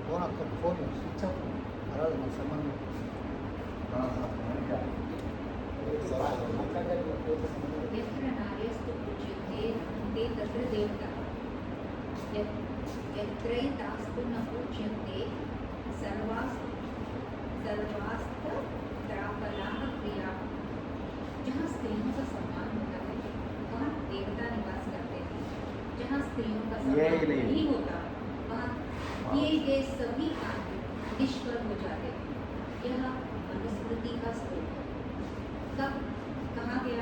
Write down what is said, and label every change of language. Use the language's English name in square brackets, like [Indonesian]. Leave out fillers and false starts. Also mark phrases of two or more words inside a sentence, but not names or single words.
[English] phone switch off [Telugu] అలాగే మన సంబంధం [Sanskrit] यत्र नार्यस्तु पूज्यते ते तत्र देवताः यत्रैतास्तु न पूज्यन्ते सर्वास्त्राफलाः क्रियाः। [Hindi] जहाँ स्त्रियों का सम्मान होता है वहाँ देवता निवास करते हैं। जहाँ स्त्रियों का सम्मान नहीं होता वहाँ किए गए सभी काम निष्फल हो जाते हैं। यह मनुस्मृति का श्लोक है। कब कहा गया?